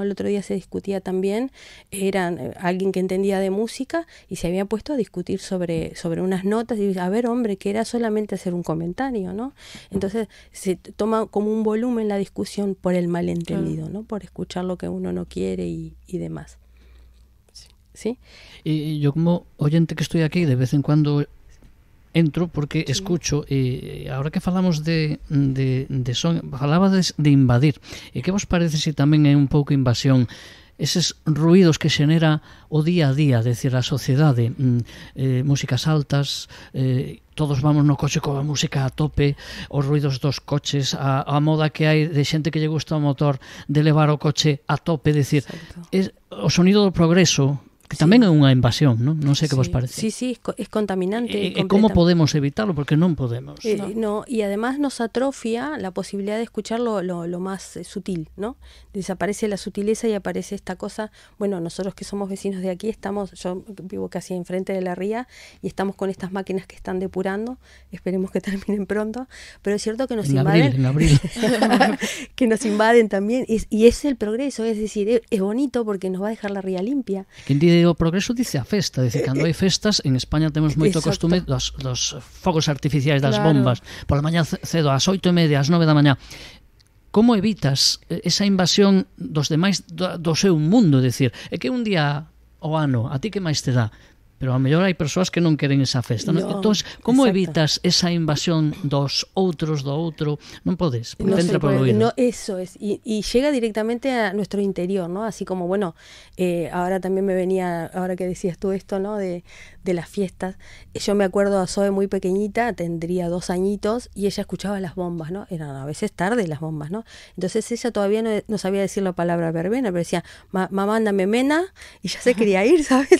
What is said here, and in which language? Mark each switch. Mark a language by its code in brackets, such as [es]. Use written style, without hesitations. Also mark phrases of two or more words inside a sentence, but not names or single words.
[es] El otro día se discutía también, eran alguien que entendía de música y se había puesto a discutir sobre unas notas y a ver, hombre, que era solamente hacer un comentario, ¿no? Entonces se toma como un volumen la discusión por el malentendido, claro, ¿no? Por escuchar lo que uno no quiere y demás. ¿Sí? Y yo como oyente que estoy aquí de vez en cuando entro porque sí, escucho, ahora que [gl] falamos de son, falabades de invadir, e que vos parece se tamén é un pouco invasión eses ruidos que xenera o día a día, decir, a sociedade, músicas altas, todos vamos no coche coa música a tope, os ruidos dos coches, a moda que hai de xente que lle gusta o motor de levar o coche a tope, decir, o sonido do progreso, que tamén é unha invasión, non? Non sei que vos parece. [es] Sí, es contaminante. [gl] E como podemos evitarlo? Porque non podemos. [es] No, y además nos atrofia la posibilidad de escuchar lo más sutil, ¿no? Desaparece la sutileza y aparece esta cosa. Bueno, nosotros que somos vecinos de aquí, yo vivo casi enfrente de la ría y estamos con estas máquinas que están depurando, esperemos que terminen pronto, pero es cierto que nos invaden. En abril. Que nos invaden también, y es el progreso, es decir, es bonito porque nos va a dejar la ría limpia. [gl] Quien dice o progreso dice a festa, dice, cando hai festas en España temos moito costume dos fogos artificiais das bombas pola mañá cedo, ás 8:30, ás 9 da mañá. Como evitas esa invasión dos demais do seu mundo? Decir, é que un día ao ano a ti que máis te dá, pero a mellor hai persoas que non queren esa festa, ¿no? Entón, como evitas esa invasión dos outros, do outro? Non podes, porque entra por o oído. [es] No, eso es, y llega directamente a nuestro interior, ¿no? Así como, bueno, ahora también me venía, ahora que decías tú esto, ¿no? De las fiestas, yo me acuerdo a Zoe muy pequeñita, tendría 2 añitos, y ella escuchaba las bombas, ¿no? Eran a veces tarde las bombas, ¿no? Entonces ella todavía no sabía decir la palabra verbena, pero decía, mamá, ándame mena, y ya se quería ir, ¿sabes?